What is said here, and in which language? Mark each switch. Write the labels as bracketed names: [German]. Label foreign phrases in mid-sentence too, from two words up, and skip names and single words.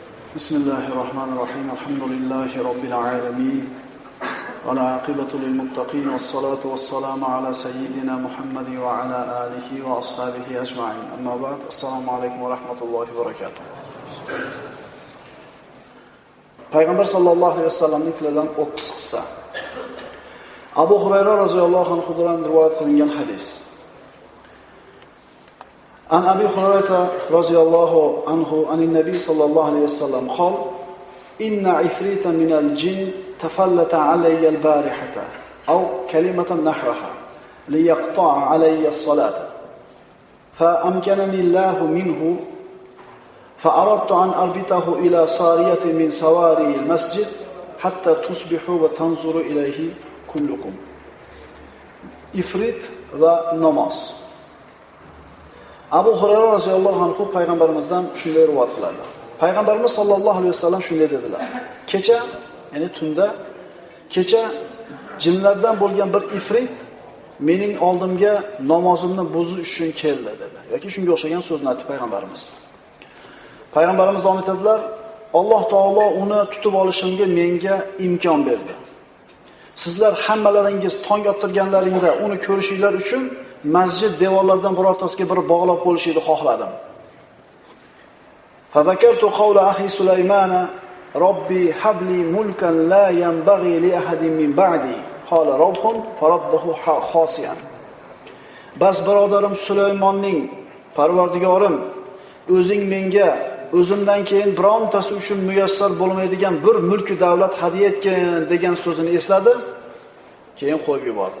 [Arabic] بسم الله الرحمن الرحيم. الحمد لله رب العالمين. والعاقبة للمتقين والصلاة والسلام على سيدنا محمد وعلى آله وأصحابه أجمعين. أما بعد. السلام عليكم ورحمة الله وبركاته. [Uzbek] Payg'ambar [Arabic] صلى الله عليه وسلم [Uzbek] tilidan 30 qissa. Abu Hurayra [Arabic] رضي الله عنه [Uzbek] dan rivoyat qilingan hadis. [Arabic] عن أبي هريرة رضي الله عنه عن النبي صلى الله عليه وسلم قال إن عفريتا من الجن تفلت علي البارحة أو كلمة نحوها ليقطع علي الصلاة فأمكنني الله منه فأردت أن أربطه إلى صارية من سواري المسجد حتى تصبحوا وتنظروا إليه كلكم. [Uzbek] Ifrit va namoz. Abu Hurayra [Arabic] رضي الله عنه [Uzbek] payg'ambarimizdan shunday rivoyat qiladi. Payg'ambarimiz [Arabic] صلى الله عليه وسلم [Uzbek] shunday dedilar. Kecha, ya'ni tunda, kecha jinlardan bo'lgan bir ifrit mening oldimga namozimni buzish uchun keldi dedi. Yoki shunga o'xshagan so'zni aytdi payg'ambarimiz. Payg'ambarimiz davom etadilar, Alloh taolo uni tutib olishimga menga imkon berdi. Sizlar hammalaringiz tong ottirganlaringda uni ko'rishinglar uchun masjid devorlaridan birortasiga bir bog'lab qo'yishni xohladim. [Arabic] فذكرت قول أخي سليمان رب هب لي ملكا لا ينبغي لأحد من بعدي. قال رب فرده خاسئا. [Uzbek] Bas birodarim Sulaymonning Parvardigorim o'zing menga o'zimdan keyin birontasi uchun muyassar bo'lmaydigan bir mulk davlat hadya etgan degan so'zini esladi, keyin qo'yib yubordi.